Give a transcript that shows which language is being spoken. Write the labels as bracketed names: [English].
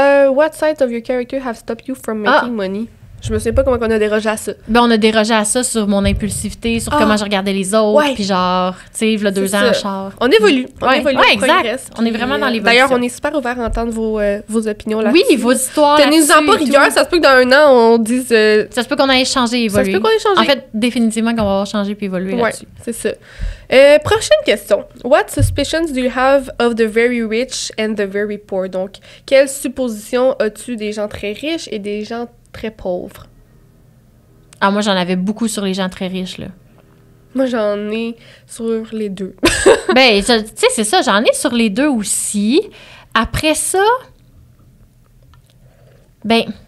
[English] What sides of your character have stopped you from making money? [French] Je me souviens pas comment on a dérogé à ça. Ben, on a dérogé à ça sur mon impulsivité, sur comment je regardais les autres, puis genre, tu sais, il y a 2 ans, char. On évolue. On évolue, on exact. progresse, On est vraiment dans l'évolution. D'ailleurs, on est super ouvert à entendre vos opinions là-dessus. Oui, vos histoires tenez-en pas rigueur, ça se peut que dans 1 an, on dise... Ça se peut qu'on ait changé et évolué. Ça se peut qu'on ait changé. En fait, définitivement qu'on va avoir changé puis évolué là-dessus. C'est ça. Prochaine question. [English] What suspicions do you have of the very rich and the very poor? [French] Donc, quelles suppositions as-tu des gens très riches et des gens très pauvres? Ah, moi, j'en avais beaucoup sur les gens très riches, là. Moi, j'en ai sur les 2. Ben, tu sais, c'est ça, j'en ai sur les 2 aussi. Après ça, ben...